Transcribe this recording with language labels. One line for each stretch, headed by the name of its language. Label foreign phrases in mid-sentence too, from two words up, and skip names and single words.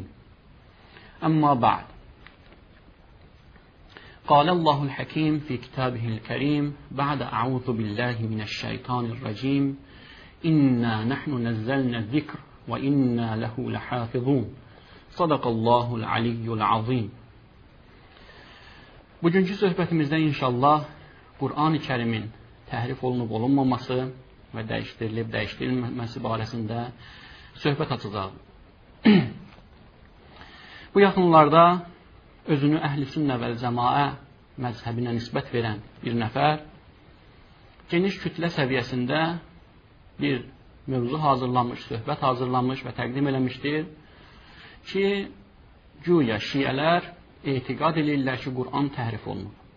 Arabic: أما بعد، قال الله الحكيم في كتابه الكريم بعد أعوذ بالله من الشيطان الرجيم إنا نحن نزلنا الذكر وإنا له لحافظون. صدق الله العلي العظيم.
Azerbaijani: Bugünkü söhbətimizdə inşallah Qur'an-ı Kərimin təhrif olunub olunmaması və dəyişdirilib dəyişdirilməməsi barəsində söhbət açacaq. Bu yaxınlarda özünü Əhl-i Sünnə vəl Cəmaə məzhəbinə nisbət verən bir nəfər geniş kütlə səviyyəsində bir mövzu hazırlanmış, söhbət hazırlanmış və təqdim eləmişdir ki, güya şiələr etiqad edirlər ki, Qur'an təhrif olunub.